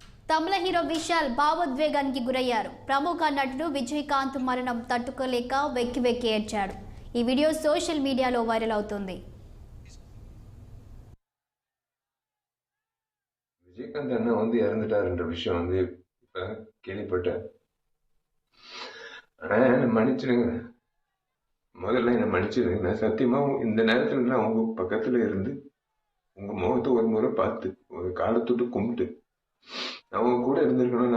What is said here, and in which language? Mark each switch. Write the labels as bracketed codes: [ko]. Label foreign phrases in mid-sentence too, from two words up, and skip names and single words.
[te] తమిళ హీరో విశాల్ భావోద్వేగానికి గురయ్యారు. ప్రముఖ నటుడు విజయకాంత్ మరణం తట్టుకోలేక వెక్కి వెక్కి ఏడ్చాడు. ఈ వీడియో [en] social mediaలో [te] వైరల్ అవుతుంది. [ta] விஜயகாந்த் அண்ணா இறந்துட்டாருன்ற விஷயம் இப்ப கேள்விப்பட்டேன். ஆனா என்ன மன்னிச்சிடுங்க, முதல்ல என்ன மன்னிச்சிடுங்க. நான் சத்தியமா இந்த நேரத்துல நான் உங்க பக்கத்துல இருந்து உங்க முகத்தை ஒரு முறை பார்த்து ஒரு காலத்தொட்டு கும்பிட்டு அவங்க கூட இருந்திருக்கணும்.